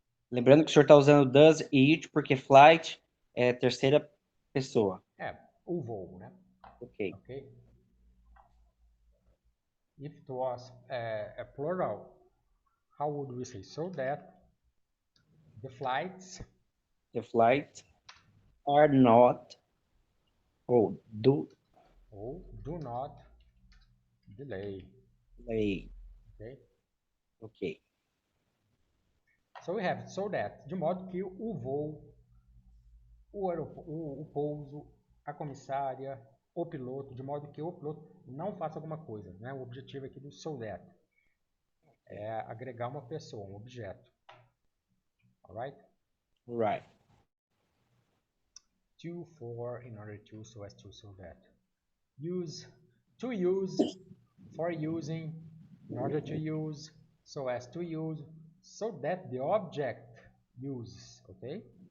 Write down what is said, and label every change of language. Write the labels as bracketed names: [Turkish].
[Portuguese] Lembrando que o senhor está usando does e it porque flight é terceira pessoa. O voo, né? [English] Ok. If it was a plural, how would we say? So that the flights are not do not delay. Ok? Ok. So we have so that, [Portuguese] de modo que o voo, o pouso, a comissária, o piloto, de modo que o piloto não faça alguma coisa, né? O objetivo aqui do so that é agregar uma pessoa, um objeto. [English] Alright? Right. To, for, in order to, so as to, so that. Use, to use, for using, in order to use, so as to use, so that the object uses. Okay?